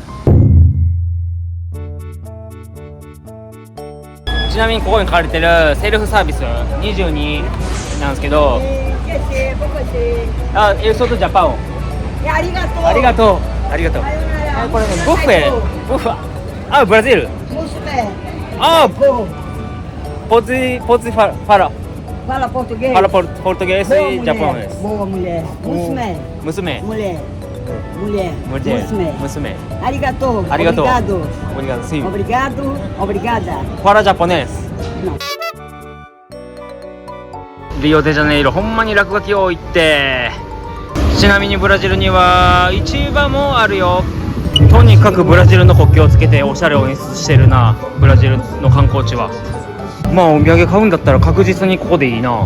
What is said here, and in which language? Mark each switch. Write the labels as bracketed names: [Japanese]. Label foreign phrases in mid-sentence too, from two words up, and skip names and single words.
[Japanese] ちなみにここに書かれてるセルフサービス22なんですけど、あ、エルソトジャパンをありがとう。ありがとうありがとう。これねブッフェあ、ブラジルあ、ポズファラ [Portuguese] Fala português? Fala português e japonês. Boa mulher. Musume. Mulher. Musume. Arigatou. Arigatou. Obrigado. Obrigado, sim. Obrigado. Obrigada. Fala japonês. Não. [Japanese] リオデジャネイロほんまに落書き多いって。ちなみにブラジルには市場もあるよ。とにかくブラジルの国旗をつけておしゃれを演出してるな、ブラジルの観光地は。まあお土産買うんだったら確実にここでいいな。